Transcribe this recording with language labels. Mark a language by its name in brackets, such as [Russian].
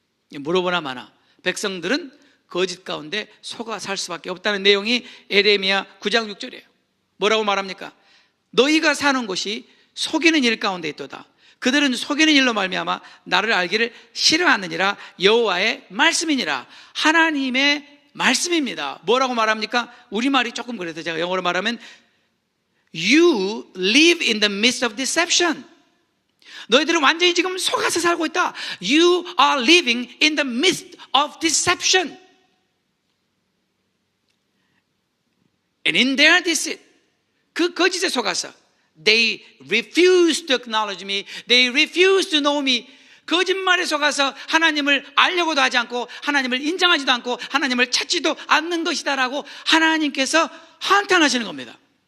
[Korean] 물어보나 마나 백성들은 거짓 가운데 속아 살 수밖에 없다는 내용이 에레미야 9장 6절이에요. 뭐라고 말합니까? 너희가 사는 곳이 속이는 일 가운데 있도다. 그들은 속이는 일로 말미암아 나를 알기를 싫어하느니라. 여호와의 말씀이니라. 하나님의 말씀입니다. 뭐라고 말합니까? 우리말이 조금 그래서 제가 영어로 말하면 [English] You live in the midst of deception. [Korean] 너희들은 완전히 지금 속아서 살고 있다. [English] You are living in the midst of deception. And in their deceit, [Korean] 그 거짓에 속아서 [English] They refuse to acknowledge me. They refuse to know me. [Korean] 거짓말에 속아서 하나님을 알려고도 하지 않고 하나님을 인정하지도 않고 하나님을 찾지도 않는 것이다라고 하나님께서 한탄하시는 겁니다.